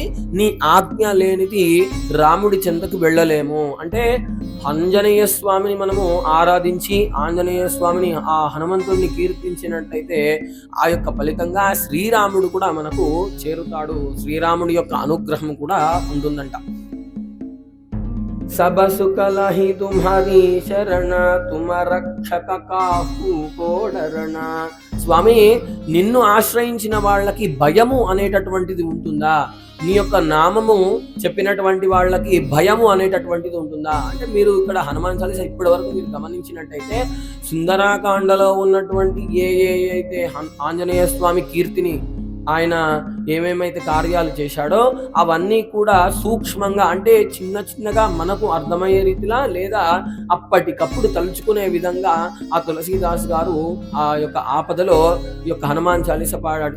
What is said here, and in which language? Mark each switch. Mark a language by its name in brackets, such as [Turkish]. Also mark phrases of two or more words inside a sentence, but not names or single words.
[Telugu] నీ ఆజ్ఞ లేనిది రాముడి చెంతకు వెళ్ళలేము. అంటే ఆంజనేయ స్వామిని మనము ఆరాధించి ఆంజనేయ స్వామిని ఆ హనుమంతుడిని కీర్తించినట్టయితే ఆ యొక్క ఫలితంగా శ్రీరాముడు కూడా మనకు చేరుతాడు. శ్రీరాముడి యొక్క అనుగ్రహం కూడా ఉంటుందంట. [Awadhi] सब सुख लहि तुम्हारी शरण तुम रक्षक काहू को डरना. [Telugu] స్వామి నిన్ను ఆశ్రయించిన వాళ్ళకి భయము అనేటటువంటిది ఉంటుందా? నీ యొక్క నామము చెప్పినటువంటి వాళ్ళకి భయము అనేటటువంటిది ఉంటుందా? అంటే మీరు ఇక్కడ హనుమాన్ చాలీసా ఇప్పటి వరకు మీరు గమనించినట్టయితే సుందరాకాండలో ఉన్నటువంటి అయితే ఆంజనేయ స్వామి కీర్తిని ఆయన ఏమేమైతే కార్యాలు చేశాడో అవన్నీ కూడా సూక్ష్మంగా, అంటే చిన్నగా మనకు అర్థమయ్యే రీతిలా లేదా అప్పటికప్పుడు తలుచుకునే విధంగా ఆ తులసీదాస్ గారు ఆ యొక్క ఆపదలో ఈ యొక్క హనుమాన్ చాలీస పాడాడు.